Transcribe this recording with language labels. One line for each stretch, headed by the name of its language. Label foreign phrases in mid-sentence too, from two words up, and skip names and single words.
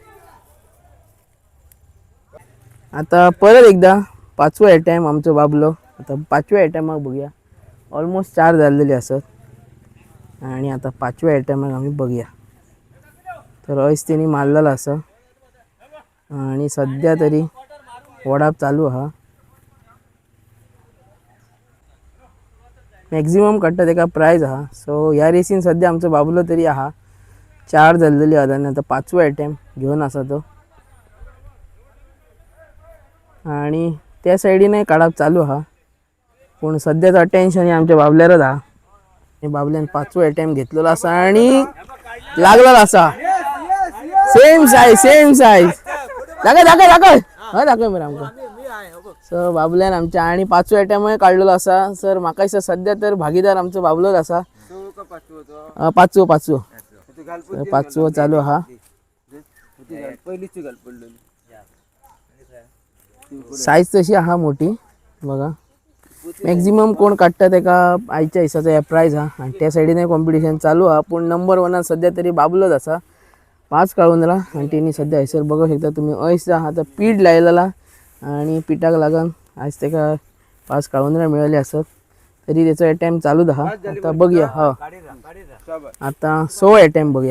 Konkani: आता परत एकदा 5वो अटॅम्प आमचो बाबलो. आता 5व्या अटॅम्पाक बघूया, ऑलमोस्ट 4 झालेली असत आणि आता 5व्या अटॅम्पाक आम्ही बघूया. तर ऐस तेणी मारलेला असा आणि सध्या तरी वडाप चालू हा. मॅक्झिमम काडटा तेका प्रायज आहा. सो ह्या रेसीन सध्या आमचो बाबलो तरी आहा 4 झालेली आहा आणि आता 5वो अटॅम्प घेऊन असा तो. आणि त्या सायडीनय काडप चालू हा, पण सध्याचं अटेन्शन हे आमच्या बाबल्यारच हा. बाबल्यान 5वो अटॅम्प घेतलेलो असा आणि लागलेला असा. सेम साईज दाखय दाखय दाखय हय दाखय मरे आमकां. सो बाबल्यान आमच्या आणि 5वो अटॅम्प काढलेलो असा. सर म्हाका दिसता सध्या तर भागीदार आमचो बाबलोच असा. 5वो 5वो चालू हा. साईज तशी आहा मोठी बघा. मॅक्झिमम कोण काढता तेका आयच्या हिसाचा ह्या प्रायज हा. आणि त्या सायडीन कॉम्पिटिशन चालू हा, पण नंबर 1 सध्या तरी बाबलोच असा 5 काळुंदरा. आणि त्यांनी सध्या हैसर बघू शकता तुम्ही ऐस हा तर पीठ लायलेला आणि पिठाक लागून आज तेका 5 काळुंदरा मिळाली असत. तरी त्याचा अटॅम्प चालू हा. आता बघूया हा, आता 6 अटॅम्प बघूया.